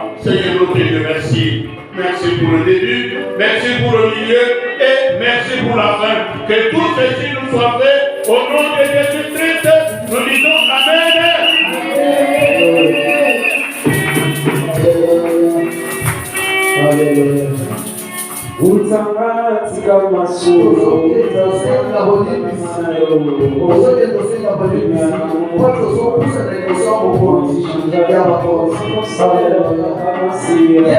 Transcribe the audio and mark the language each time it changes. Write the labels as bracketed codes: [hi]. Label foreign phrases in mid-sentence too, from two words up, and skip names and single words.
[fr] Seigneur notre Dieu, merci. Merci pour le début, merci pour le milieu et merci pour la fin. Que tout ceci nous soit fait au nom de Jésus-Christ. Nous disons Amen. Alléluia. Utsangatika masuro [ln] Tosenga bolibisi, osoke tosenga bolibisi, po tozokusa na liboso ya mokonzi ya bakonzi. Haleluya.